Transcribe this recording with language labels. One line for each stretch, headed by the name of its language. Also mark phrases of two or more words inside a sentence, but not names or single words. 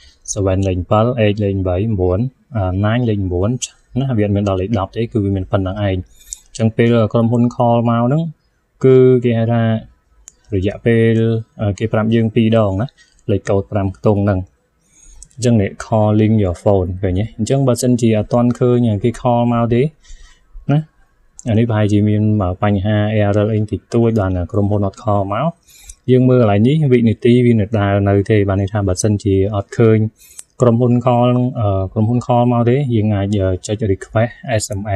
Khmer: 7 លេខ 7 8 លេខ 8 9 9 លេខ 9 ណាវាមានដល់លេខ10ទេគឺវាមានប៉ុណ្ណឹងឯងអញ្ចឹងពេលក្រុមហ៊ុន call មកហ្នឹងគឺគេហៅថារយៈពេលគេប្រាប់យើង2ដងណាលេខកូដ5ខ្ទង់ហ្នឹងអញ្ចឹងនេះ
English: calling your phone
Khmer: ឃើញទេអញ្ចឹងបើសិនជាអត់ទាន់ឃើញគេ call មកទេណាអានេះប្រហែលជាមានបញ្ហា error អីតិចតួចដល់ក្រុមហ៊ុនអត់ call មក យើងមើលកន្លែងនេះវិនាទីវាដើរនៅទេបានន័យថាបើសិនជាអត់ឃើញក្រុមហ៊ុន call មកទេយើងអាចចុច
English: request SMS